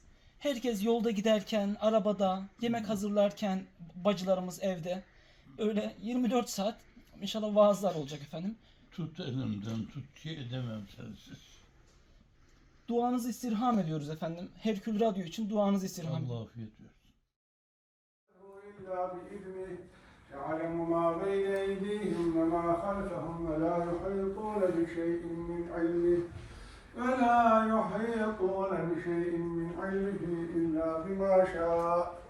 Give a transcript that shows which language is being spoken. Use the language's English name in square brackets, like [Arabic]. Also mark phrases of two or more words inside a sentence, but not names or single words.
[Turkish] Herkes yolda giderken, arabada, yemek hazırlarken, bacılarımız evde öyle 24 saat inşallah vaazlar olacak efendim. Tut elimden tut ki edemem sensiz. Duanızı istirham ediyoruz efendim. Herkül Radyo için duanızı istirham ediyoruz. Allah afiyet versin. [Arabic] يعلم ما بين أيديهم وما خلفهم ولا يحيطون بشيء من علمه إلا بما شاء.